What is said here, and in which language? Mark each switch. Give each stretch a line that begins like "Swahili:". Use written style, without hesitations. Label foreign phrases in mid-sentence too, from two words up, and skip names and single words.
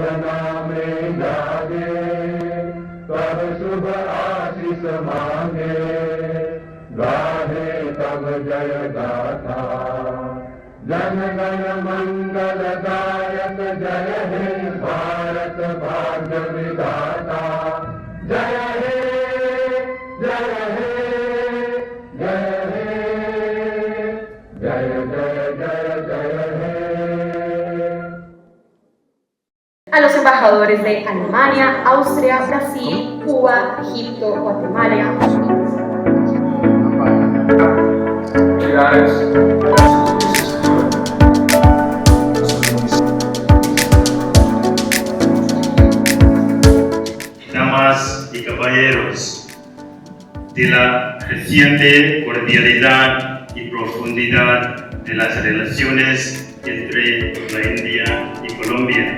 Bangla: নামে জাগে তব শুভ আশিস মাগে গাহে তব জয় গাথা জন গণ মঙ্গল দায়ক জয় হে ভারত ভাগ্য বিধাতা জয় হে জয় হে
Spanish: A los embajadores de Alemania, Austria, Brasil, Cuba, Egipto, Guatemala. Damas y caballeros, de la creciente cordialidad y profundidad de las relaciones entre la India y Colombia.